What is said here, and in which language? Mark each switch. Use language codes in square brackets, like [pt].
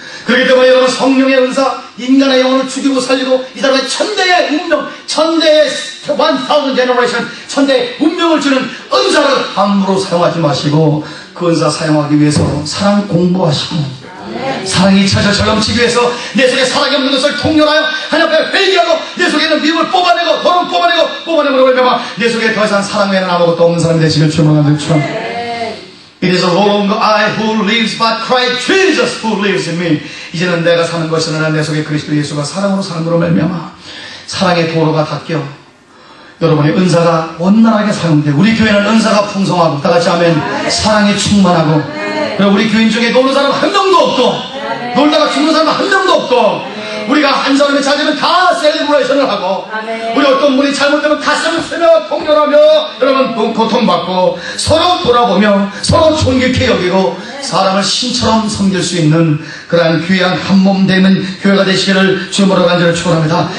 [ko] 그렇기 때문에 여러분 성령의 은사 인간의 영혼을 죽이고 살리고 이 사람의 천대의 운명 천대의 [en] 1000 generation [ko] 천대의 운명을 주는 은사를 함부로 사용하지 마시고 그 은사 사용하기 위해서 사랑 공부하시고 사랑이 차차 넘치기 위해서 내 속에 사랑이 없는 것을 통렬하여 하나님 앞에 회개하고 내 속에 있는 미움을 뽑아내고 더러움 뽑아내고 말미암아 내 속에 더 이상 사랑 외에는 아무것도 없는 사람이 되시길 주님으로 간절히 축원합니다. [en] It is no longer I who lives but Christ Jesus who lives in me. [ko] 이제는 내가 사는 것이 아니라 내 속에 그리스도 예수가 사랑으로 사는으로 말미암아 사랑의 도로가 닦여 여러분의 은사가 원활하게 사용돼. 우리 교회는 은사가 풍성하고 다같이 하면 사랑이 충만하고 그리고 우리 교인 중에 노는 사람 한 명도 없고 놀다가 죽는 사람 한 명도 없고 우리가 한 사람이 잘 되면 다 셀리브레이션을 하고 우리 어떤 분이 잘못되면 가슴을 쓰며 통렬하며 여러분 고통받고 서로 돌아보며 서로 존귀케 여기고 사람을 신처럼 섬길 수 있는 그러한 귀한 한몸 되는 교회가 되시기를 주님으로 간절히 축원합니다.